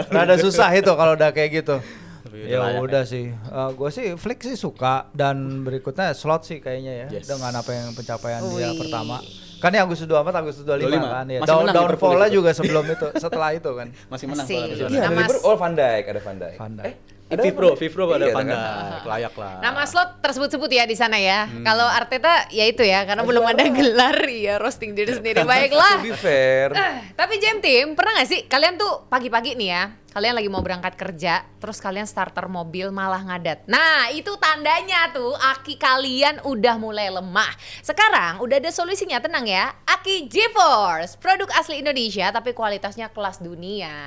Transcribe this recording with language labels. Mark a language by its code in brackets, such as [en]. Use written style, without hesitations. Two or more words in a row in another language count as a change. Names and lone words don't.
[id] Rada susah itu kalau udah kayak gitu. Tapi Ya layak udah sih, gue sih Flick sih suka, dan berikutnya Slot sih kayaknya ya, Yes. dengan apa yang pencapaian dia Wih. pertama. Kan ini Agustus 24, Agustus 25 kan ya. Masih menang Liverpool Downfall-nya itu. juga sebelum itu, setelah itu kan. Masih menang Asik. kalau Iya, ada Nama Liverpool. Oh, Van Dijk, ada Van Dijk. Van Dijk. Ada Vivro Van Dijk? ada Iya, Van kan? Dijk, layak lah. Nama slot tersebut-sebut ya di sana ya. Kalau Arteta ya itu ya, karena belum ada gelar ya, roasting diri sendiri. Baiklah. [en] To be fair. [id] Tapi Jam Team, pernah gak sih kalian tuh pagi-pagi nih ya, kalian lagi mau berangkat kerja, terus kalian starter mobil malah ngadat. Nah, itu tandanya tuh aki kalian udah mulai lemah. Sekarang udah ada solusinya, tenang ya. Aki GeForce, produk asli Indonesia tapi kualitasnya kelas dunia.